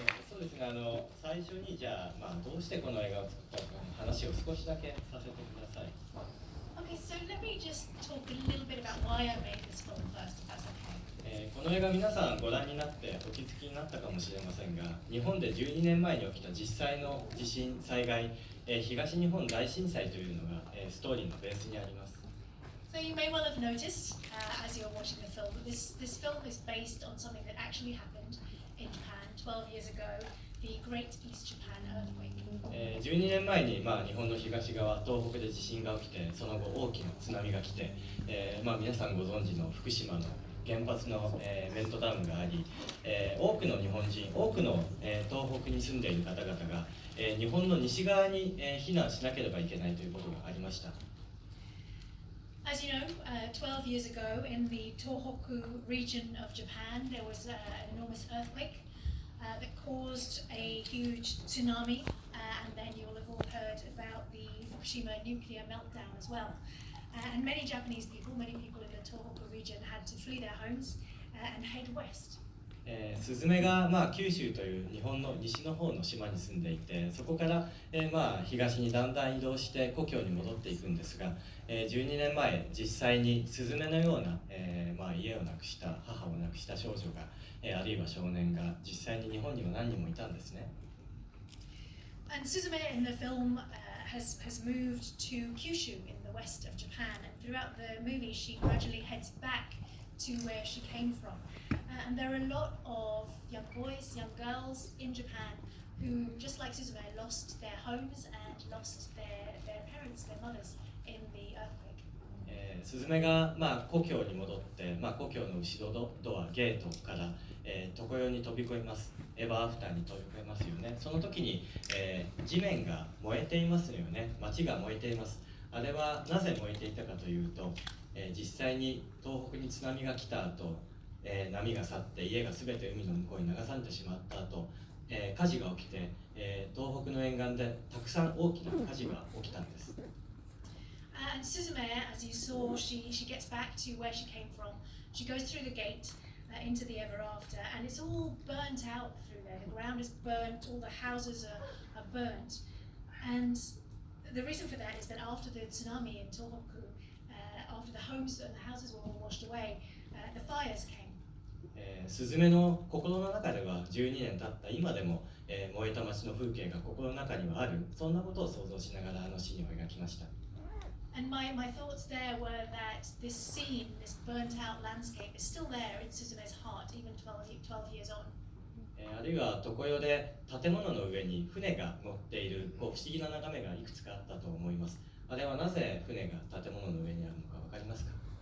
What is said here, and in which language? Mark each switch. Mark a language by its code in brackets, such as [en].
[ja] そうですね、最初にじゃあ、どうしてこの映画を作ったかの話を少しだけさせてください。 [en] Okay, so let me just talk a little bit about why I made this film first, if that's okay. [ja] この映画皆さんご覧になってお気づきになったかもしれませんが、日本で12年前に起きた実際の地震災害、東日本大震災というのが、ストーリーのベースにあります。 [en] So you may well have noticed, as you're watching the film, that this film is based on something that actually happened in Japan 12 years ago, the Great East Japan earthquake. [ja] 12年前に、日本の東側、東北で地震が起きて、その後大きな津波が来て、皆さんご存知の福島の原発の、メルトダウンがあり、多くの日本人、多くの、東北に住んでいる方々が、日本の西側に、避難しなければいけないということがありました。 [en] As you know, 12 years ago in the Tohoku region of Japan, there was an enormous earthquake that caused a huge tsunami, and then you'll have all heard about the Fukushima nuclear meltdown as well. And many Japanese people, many people in the Tohoku region had to flee their homes and head west. [ja] スズメが、九州という日本の西の方の島に住んでいて、そこから、東にだんだん移動して故郷に戻っていくんですが、12年前実際にスズメのような、家を亡くした母を亡くした少女が、あるいは少年が実際に日本には何人もいたんですね。 [en] And Suzume in the film has moved to Kyushu in the west of Japan, and throughout the movie she gradually heads back to where she came from. And there are a lot of young boys, young girls in Japan who, just like Suzume, lost their homes and lost their parents, their mothers in the earthquake. [ja] スズメが、故郷に戻って、故郷の後ろドア、ゲートから、常世に飛び越えます。エバーアフターに飛び越えますよね。その時に、地面が燃えていますよね。街が燃えています。あれはなぜ燃えていたかというと、実際に東北に津波が来た後、波が去って家が全て海の向こうに流されてしまった後、火事が起きて、東北の沿岸でたくさん大きな火事が起きたんです。 [en] And Suzume, as you saw, she gets back to where she came from. She goes through the gate into the ever after, and it's all burnt out through there. The ground is burnt, all the houses are burnt. And the reason for that is that after the tsunami in Tohoku, after the homes and the houses were all washed away, the fires came. [ja] スズメの心の中では12年経った今でも、燃えた街の風景が心の中にはある、そんなことを想像しながらシーンを描きました。 [en] And my thoughts there were that this scene, this burnt out landscape, is still there in Suzume's heart, even 12 years on. [ja] あるいは常世で建物の上に船が乗っている不思議な眺めがいくつかあったと思います。あれはなぜ船が建物の上にあるのかわかりますか？